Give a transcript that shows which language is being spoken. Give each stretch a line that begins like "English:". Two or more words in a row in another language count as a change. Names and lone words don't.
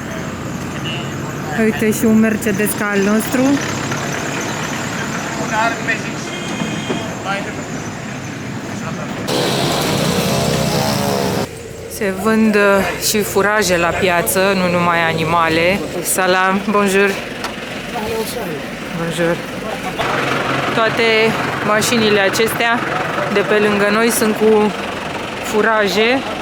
Romanian: Uite și un Mercedes ca al nostru. Se vând și furaje la piață, nu numai animale.
French: Salam, bonjour. Bonjour.
Romanian: Toate mașinile acestea de pe lângă noi sunt cu furaje.